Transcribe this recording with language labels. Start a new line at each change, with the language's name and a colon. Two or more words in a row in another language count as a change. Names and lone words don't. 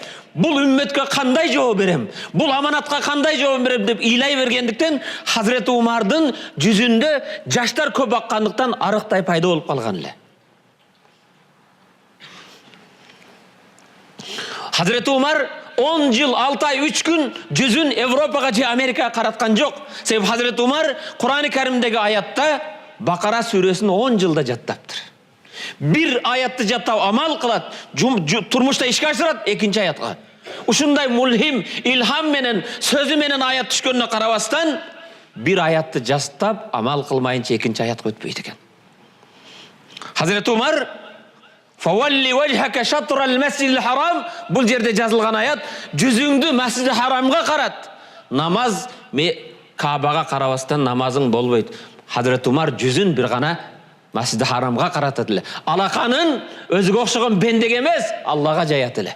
Kyrgyz: Бул үммөткө кандай жооп берем? Бул аманатка кандай жооп берем деп ыйлай бергендиктен Hazreti Умардын жүзүндө жаштар көп аккандыктан арыктай пайда болуп калган эле. Hazreti Umar 10 жыл 6 ай 3 күн жүзүн Европага же Америкага караткан жок. Себеби Hazreti Umar Кур'ан-ы Каримдеги аятта Бакара сүрөсүн 10 жылда жаттаптыр. Bir ayatты жаттап амал кылат, турмушта ишке ашырат, экинчи аятка. Ушундай мулхим, илхам менен, сөзү менен аят түшкөнүнө карабастан, bir аятты жастап амал кылмайынча экинчи аятка өтпөйт экен.
Arabic: Hazreti Umar فول وجهك شطر المسجد الحرام,
Kyrgyz: бул жерде жазылган аят, жүзүңдү Масжиди харамга карат. Намаз Кабага карабастан намазың болбойт. Hazreti Umar жүзүн бир гана Масжиди харамга каратат эле. Алаканын өзүгө окшогон бендеге эмес, Аллага жаят эле.